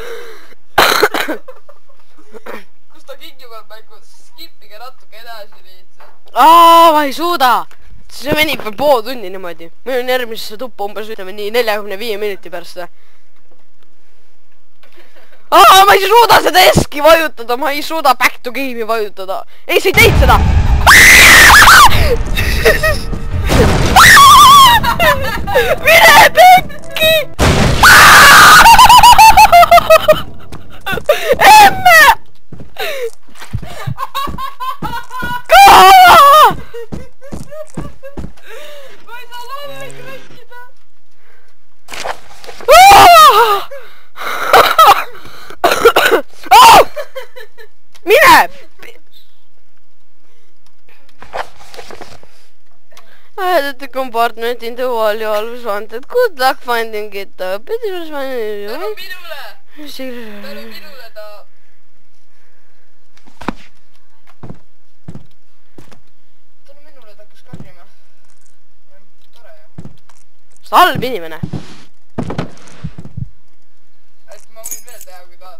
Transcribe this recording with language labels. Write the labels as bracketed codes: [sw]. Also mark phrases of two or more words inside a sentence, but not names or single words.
[et] Kus ta kingivad mängu? Skipige natuke edasi lihtsalt. Ma ei suuda. See venib veel pool tunni niimoodi. Meil on järgmisesse tuppa umbes ütleme nii 45 minuti pärast. Ma ei suuda seda eski vajutada, ma ei suuda [en] back to game'i [et] vajutada. Ei, sa ei teinud seda! Mine pekki! Emme! Ma ei saa laevaid rääkida. Mine! [en] Added the compartment in the wall you always wanted. Good luck finding it. [et] Tänu minule! Ta... Tänu minule ta hakkas karjuma. Tore ju. Sa halb inimene. Et ma võin veel teha, kui tahad.